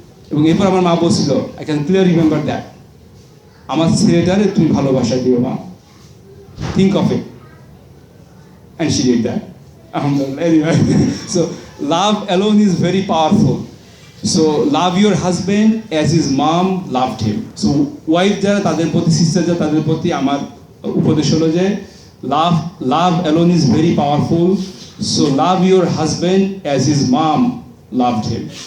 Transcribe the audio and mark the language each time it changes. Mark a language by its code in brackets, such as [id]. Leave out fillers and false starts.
[bn] এবং এরপর আমার মা বলছিল, [en] I can clear remember that, [bn] আমার ছেলেটারে তুমি ভালোবাসা দিও মা, [en] Think of it. And she did that, alhamdulillah. Anyway, so love alone is very powerful. So love your husband as his mom loved him. [bn] So wife যারা তাদের প্রতি, sister যারা তাদের প্রতি আমার উপদেশ হলো যে [en] love alone is very powerful. So love your husband as his mom loved him.